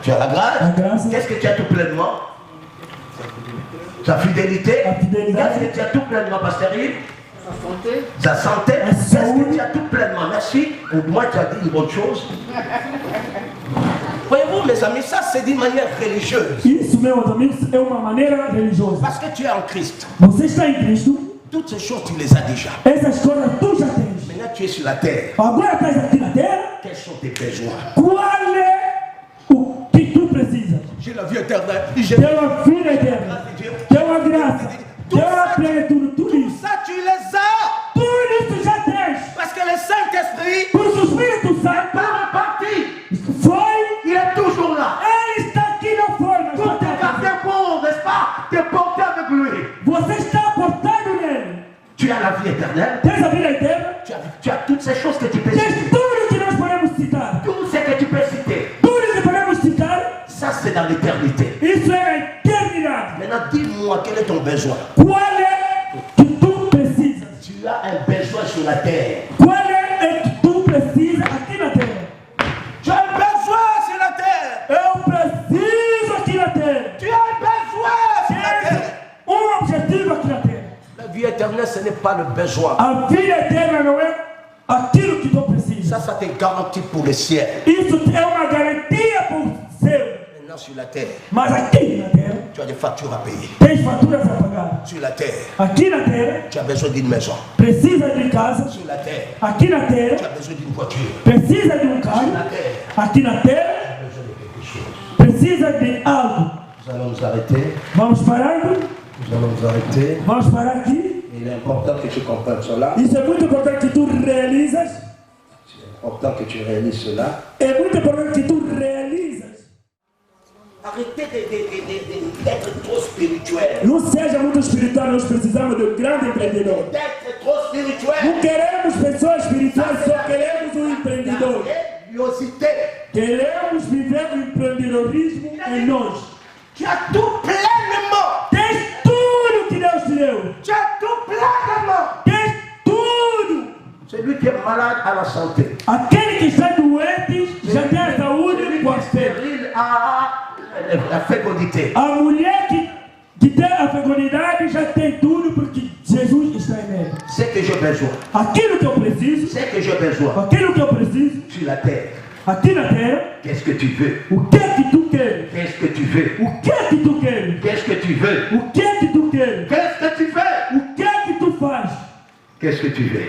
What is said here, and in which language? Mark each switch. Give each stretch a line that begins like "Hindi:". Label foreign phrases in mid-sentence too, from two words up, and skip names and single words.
French: Tu as la grâce. La grâce. Qu'est-ce que tu as tout pleinement? Ta fidélité. La fidélité. Qu'est-ce que tu as tout pleinement, Pasteur Yves? Sa santé. Ta santé. La Qu'est-ce que
Portuguese: saúde.
French: tu as tout pleinement? Merci. Au moins, tu as dit une bonne chose. Voyez-vous, mes amis, ça c'est d'une manière religieuse.
Portuguese: Isso, meus amigos, é uma maneira religiosa.
French: Parce que tu es en Christ.
Portuguese: Você está em Cristo,
French: Toutes ces choses, tu les as déjà.
Portuguese: essas coisas tu já tens.
French: Maintenant, tu es sur la terre.
Portuguese: Agora estás aqui na terra,
French: Quels sont tes besoins?
Portuguese: qual é o que tu precisas?
French: J'ai la vie éternelle. J'ai
Portuguese: Tem uma vida eterna, tem uma graça, tem uma plenitude, tudo isso.
French: ça, tu les as.
Portuguese: Tudo isso já tens.
French: Parce que le Saint-Esprit,
Portuguese: Por o Espírito Santo
French: par partie,
Portuguese: foi,
French: il est toujours là.
Portuguese: ele está aqui na forma.
French: Pour te garder pour, n'est-ce pas, te porter avec lui.
Portuguese: Você está portado nele.
French: Tu as la vie éternelle.
Portuguese: Tens a vida eterna,
French: Tu as toutes ces choses que tu peux citer.
Portuguese: tens tudo que nós podemos citar.
French: Tout ce que tu peux citer.
Portuguese: Tudo que podemos citar,
French: Ça, c'est dans l'éternité.
Portuguese: isso é a eternidade.
French: Maintenant, dis-moi, quel est ton besoin?
Portuguese: Qual é que tu precisas?
French: Tu as un besoin sur la terre.
Portuguese: Qual é que tu precisas aqui na terra?
French: Tu as un besoin sur la terre.
Portuguese: Eu preciso aqui na terra.
French: Tu as un besoin sur la terre.
Portuguese: Um objetivo aqui na terra.
French: La vie éternelle, ce n'est pas le besoin.
Portuguese: A vida eterna não é aquilo que tu precisas.
French: Ça te garantit pour le ciel.
Portuguese: Isso é uma garantia para o céu.
French: Maintenant, sur la terre,
Portuguese: Mas aqui na terra,
French: tu as des factures à payer.
Portuguese: tens faturas a pagar.
French: Sur la terre,
Portuguese: Aqui na terra,
French: tu as besoin d'une maison.
Portuguese: precisa de casa.
French: Sur la terre,
Portuguese: Aqui na
French: tu
Portuguese: terra,
French: as besoin d'une voiture.
Portuguese: precisa de um carro.
French: Sur la terre,
Portuguese: Aqui na terra,
French: tu as besoin de quelque chose.
Portuguese: precisa de algo.
French: Nous allons nous arrêter.
Portuguese: Vamos parando.
French: Nous allons nous arrêter.
Portuguese: Vamos parar aqui.
French: Il est important que tu comprennes cela.
Portuguese: Isso é muito importante que tu realizas.
French: C'est important que tu réalises cela.
Portuguese: É muito importante que tu realizas.
French: Arrêtez d'être trop spirituel.
Portuguese: Não seja muito espiritual, nós precisamos de um grande empreendedor.
French: D'être trop spirituel.
Portuguese: Não queremos pessoas espirituais, só queremos um empreendedor.
French: Religiosité.
Portuguese: Queremos viver o empreendedorismo em nós.
French: Tu as tout pleinement.
Portuguese: Tens tudo que Deus te deu.
French: Tu as tout pleinement.
Portuguese: Tens tudo.
French: Celui qui est malade a la santé.
Portuguese: Aquele que está doente já tem a saúde com a fé.
French: Stérile a la fécondité.
Portuguese: A mulher que tem a fecundidade já tem tudo porque Jesus está nele.
French: C'est que j'ai besoin.
Portuguese: Aquilo que eu preciso,
French: C'est que j'ai besoin.
Portuguese: aquilo que eu preciso,
French: Sur la terre.
Portuguese: aqui na terra,
French: Qu'est-ce que tu veux?
Portuguese: o que é que tu queres?
French: Qu'est-ce que tu veux?
Portuguese: O que é que tu queres?
French: Qu'est-ce que tu veux?
Portuguese: O que é que tu queres?
French: Qu'est-ce que tu fais?
Portuguese: O que é que tu faz?
French: Qu'est-ce que tu veux?